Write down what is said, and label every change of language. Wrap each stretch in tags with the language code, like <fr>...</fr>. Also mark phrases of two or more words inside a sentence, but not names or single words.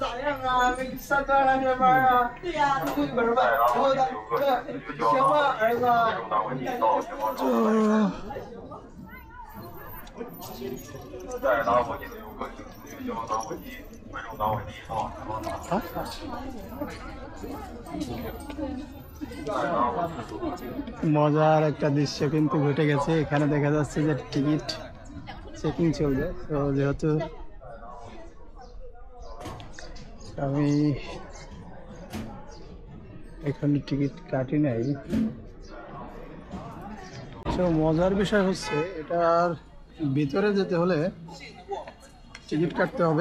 <zh>咋样啊？没上班了上班啊？对呀，出去玩吧。然后他行吗，儿子？贵重打火机到前方场。在打火机的游客请自觉交打火机，贵重打火机到前方场。</zh> <bn>মজার একটা দৃশ্য কিন্তু ঘটে গেছে। এখানে দেখা যাচ্ছে যে টিকিট চেকিং চলবে। তো যেহেতু আমি এখানে টিকিট কাটি নাই, তো মজার বিষয় হচ্ছে এটার ভিতরে যেতে হলে টিকিট কাটতে হবে।</bn>